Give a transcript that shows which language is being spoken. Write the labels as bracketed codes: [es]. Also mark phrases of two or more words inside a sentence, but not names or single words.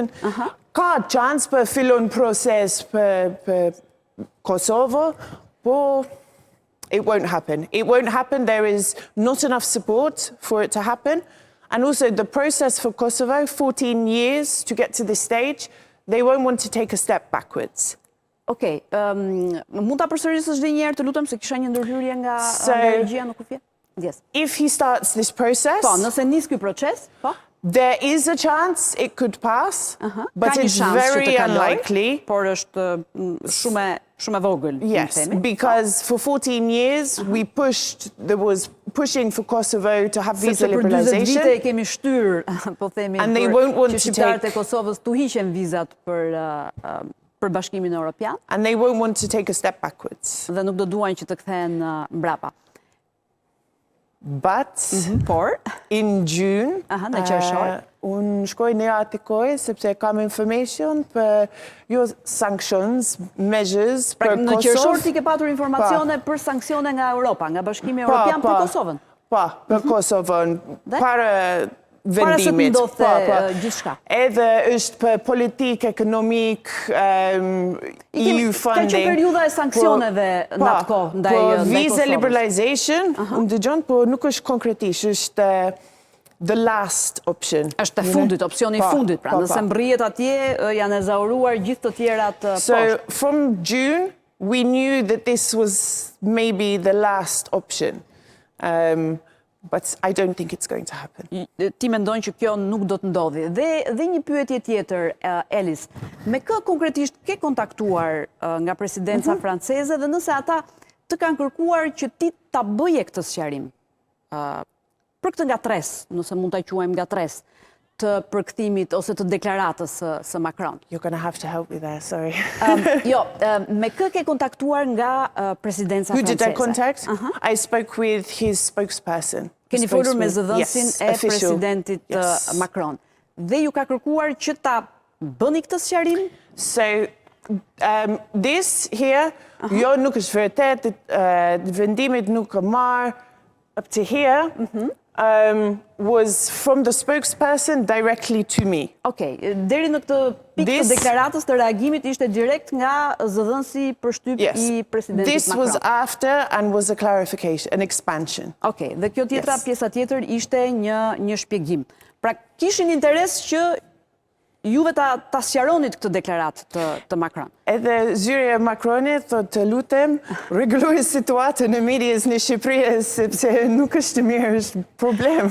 [sq] Ka chance për fillon proces për Kosovo, po [en] it won't happen. It won't happen. There is not enough support for it to happen. And also the process for Kosovo, 14 years to get to this stage, they won't want to take a step backwards. [sq] Okej, mund ta përsërisësh edhe një herë, të lutem, se kisha një ndërhyrje nga regjia në kufje? [en] Yes. If he starts this process, [sq] nëse nis ky proces, [en] there is a chance it could pass, but it's very unlikely. [sq] Por është shumë e vogël. [en] Yes, because for 14 years we was pushing for Kosovo to have visa liberalization. [sq] Për 20 vite kemi shtyr, po themi, që shqiptarët e Kosovës tu hiqen vizat për Bashkimin Evropian. [en] And they won't want to take a step backwards. [sq] Dhe nuk do duan që të kthehen mbrapa. [en] But in June, [sq] unë shkoj në atikoj, sepse kam information për [en] sanctions, measures [sq] për Kosovë. Në qershor ti ke patur informacione për sanksione nga Europa, nga Bashkimi Evropian për Kosovën? Për Kosovën, para vendimit. Para se të ndodhte gjithçka. Edhe është për politikë, ekonomik, [en] EU funding. [sq] Ka që periudha e sanksioneve në atë kohë ndaj Kosovës. Për [en] visa liberalization, [sq] më dëgjon, po nuk është konkretisht, është [en] the last option. [sq] Është e fundit, opsioni i fundit, pra nëse mbërrihet atje, janë ezauruar gjithë të tjerat poshtë. [en] So from June, we knew that this was maybe the last option. But I don't think it's going to happen. [sq] Ti mendon që kjo nuk do të ndodhi. Dhe një pyetje tjetër, Elis, me kë konkretisht ke kontaktuar nga presidenca franceze dhe nëse ata të kanë kërkuar që ti ta bëje këtë sqarim për këtë ngatërresë, nëse mund ta quajmë ngatërresë, të përkthimit ose të deklaratës së Macron. [en] You're going to have to help me there, sorry. [sq] Jo, me kë ke kontaktuar nga presidenca [en] Who [sq] franceze? [en] did I contact? I spoke with his spokesperson. [sq] Keni folur me zëdhënësin e presidentit Macron. Dhe ju ka kërkuar që ta bëni këtë sqarim? [en] So, this here, [sq] jo nuk është vërtet, vendimit nuk e marr, [en] up to here, was from the spokesperson directly to me. [sq] Okej, deri në këtë pikë të deklaratës të reagimit ishte direkt nga zëdhënësi përshtyp i presidentit [en] This [sq] Macron. [en] was after and was a clarification, an expansion. [sq] Okej, dhe kjo tjetra, pjesa tjetër ishte një shpjegim. Pra kishin interes që juve ta sqaronit këtë deklaratë të Macron. Edhe zyra e Macronit thotë të lutem, rregulloj situatën e midis në Shqipëri sepse nuk është mirë, është problem.